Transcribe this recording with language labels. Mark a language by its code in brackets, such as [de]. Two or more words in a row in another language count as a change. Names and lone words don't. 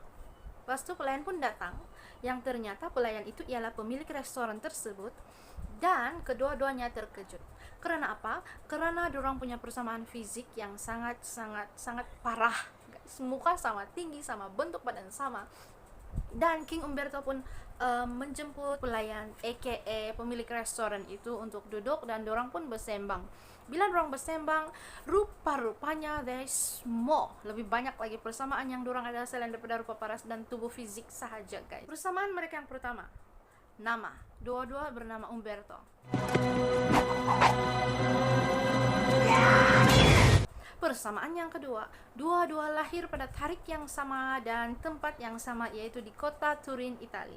[ms] Lepas itu pelayan pun datang, yang ternyata pelayan itu ialah pemilik restoran tersebut. Dan kedua-duanya terkejut. Karena apa? Karena dorang punya persamaan fisik yang sangat parah. Muka sama tinggi, sama bentuk badan sama. Dan King Umberto pun menjemput pelayan aka pemilik restoran itu untuk duduk, dan dorang pun bersembang. Bila dorang bersembang, rupa-rupanya [en] there's more, [ms] lebih banyak lagi persamaan yang dorang ada selain daripada rupa paras dan tubuh fisik sahaja guys. Persamaan mereka yang pertama, nama. Dua-dua bernama Umberto. Persamaan yang kedua, dua-dua lahir pada tarik yang sama dan tempat yang sama, yaitu di kota Turin, Italia.